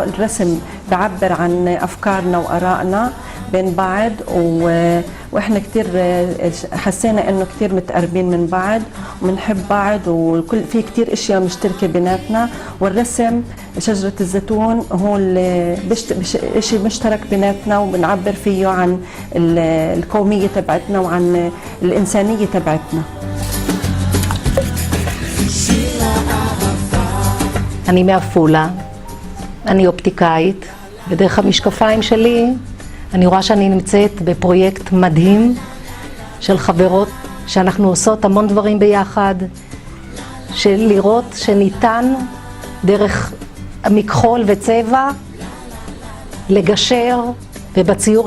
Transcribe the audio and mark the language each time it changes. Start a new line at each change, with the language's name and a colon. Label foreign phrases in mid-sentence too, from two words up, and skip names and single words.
Arabic: الرسم بعبر عن أفكارنا وآرائنا بين بعض، وإحنا كتير حسينا إنه كتير متقربين من بعض وبنحب بعض، وكل في كتير أشياء مشتركة بيناتنا. والرسم شجرة الزيتون هو إشي مشترك بيناتنا، وبنعبر فيه عن القومية تبعتنا وعن الإنسانية تبعتنا.
Hebrew: אני מעפולה, אני אופטיקאית, ודרך המשקפיים שלי אני רואה שאני נמצאת בפרויקט מדהים של חברות, שאנחנו עושות המון דברים ביחד, של לראות שניתן דרך מכחול וצבע לגשר, ובציור